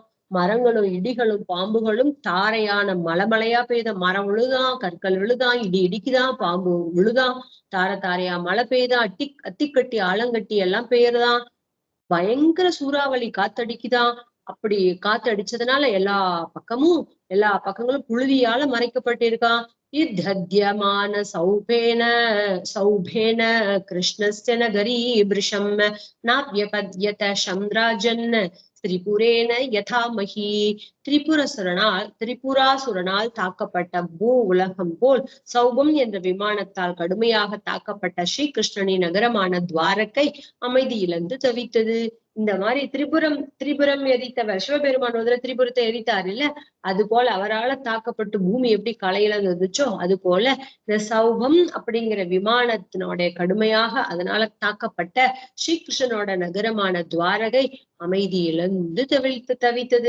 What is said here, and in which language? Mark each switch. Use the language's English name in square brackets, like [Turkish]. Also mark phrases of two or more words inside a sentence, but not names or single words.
[Tamil] மரங்களும் இடிகளும் பாம்புகளும் தாரையான மலைமலையா பெய்த மரம் விழுதான், கற்கள் விழுதான், இடி இடிக்குதான், பாம்பு விழுதான், தாரையா மழை பெய்தான், அத்திக்கட்டி ஆலங்கட்டி எல்லாம் பெய்யறதான், பயங்கர சூறாவளி காத்தடிக்குதான். அப்படி காத்து அடிச்சதுனால எல்லா பக்கங்களும் புழுதியால மறைக்கப்பட்டிருக்கான். [Sanskrit] युद्धद्यमान सौभेन कृष्णस्य नगरी वृषम् नाव्यपद्यत शम्राजन् त्रिपुरेण यथामही. [Tamil] திரிபுராசுரனால் தாக்கப்பட்ட பூ உலகம் போல் சௌபம் என்ற விமானத்தால் கடுமையாக தாக்கப்பட்ட ஸ்ரீகிருஷ்ணனின் நகரமான துவாரகை அமைதி இழந்து தவித்தது. இந்த மாதிரி திரிபுரம் எரித்தவர் சிவபெருமான் திரிபுரத்தை எரித்தார் இல்ல, அது போல அவரால் தாக்கப்பட்டு பூமி எப்படி களையிழந்துச்சோ அது போல இந்த சௌபம் அப்படிங்கிற விமானத்தினுடைய கடுமையாக அதனால தாக்கப்பட்ட ஸ்ரீகிருஷ்ணனோட நகரமான துவாரகை அமைதி இழந்து தவித்தது.